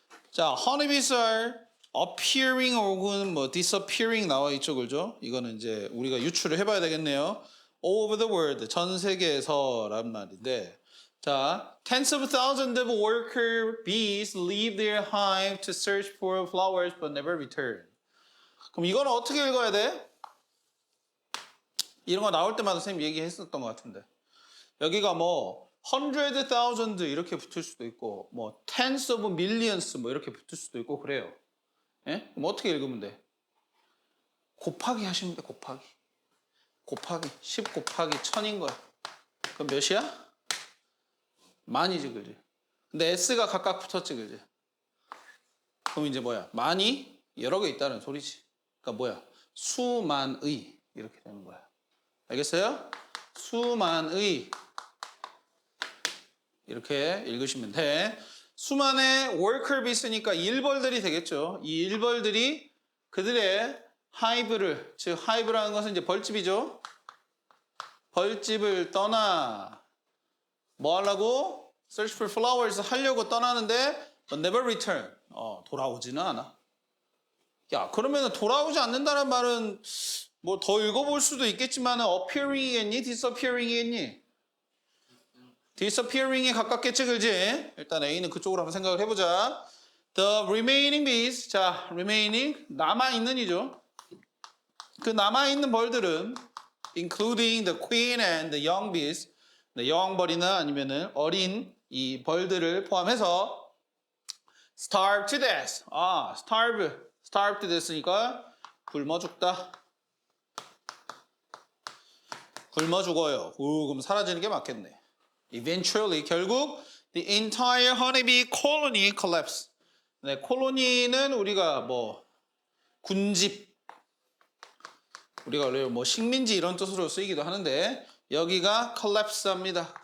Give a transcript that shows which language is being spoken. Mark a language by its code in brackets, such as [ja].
[ko] 자, [en] honeybees are appearing [ko] 혹은 뭐 disappearing 나와 있죠, 그죠? 이거는 이제 우리가 유추를 해봐야 되겠네요. [en] All over the world, [ko] 전 세계에서란 말인데, [en] 자, tens of thousands of worker bees leave their hive to search for flowers but never return. [ko] 그럼 이거는 어떻게 읽어야 돼? 이런 거 나올 때마다 선생님 얘기했었던 것 같은데. 여기가 뭐 [en] hundred thousand [ko] 이렇게 붙을 수도 있고 뭐 [en] tens of millions [ko] 뭐 이렇게 붙을 수도 있고 그래요. 예? 그럼 어떻게 읽으면 돼? 곱하기 하시면 돼. 곱하기 10 곱하기 1000인 거야. 그럼 몇이야? 만이지, 그지? 근데 s가 각각 붙었지, 그지? 그럼 이제 뭐야? 만이 여러 개 있다는 소리지. 그러니까 뭐야? 수만의 이렇게 되는 거야. 알겠어요? 수만의 이렇게 읽으시면 돼. 수만의 worker bees니까 일벌들이 되겠죠. 이 일벌들이 그들의 하이브를, 즉 하이브라는 것은 이제 벌집이죠. 벌집을 떠나 뭐 하려고? [en] search for flowers [ko] 하려고 떠나는데 [en] but never return. [ko] 돌아오지는 않아. 야, 그러면 돌아오지 않는다는 말은 뭐 더 읽어볼 수도 있겠지만 appearing이겠니? disappearing이겠니? disappearing에 가깝겠지, 그지? 일단 A는 그쪽으로 한번 생각을 해보자. [en] The remaining bees, 자, remaining, [ko] 남아있는이죠. 그 남아있는 벌들은 [en] including the queen and the young bees, [ko] 여왕벌이나 아니면은 어린 이 벌들을 포함해서 [en] starve to death. starve to death [ko] 니까 굶어 죽다. 굶어 죽어요. 그럼 사라지는 게 맞겠네. [en] Eventually, [ko] 결국 [en] the entire honeybee colony collapse. [ko] 네, 콜로니는 우리가 뭐 군집, 우리가 원래 뭐 식민지 이런 뜻으로 쓰이기도 하는데 여기가 collapse합니다.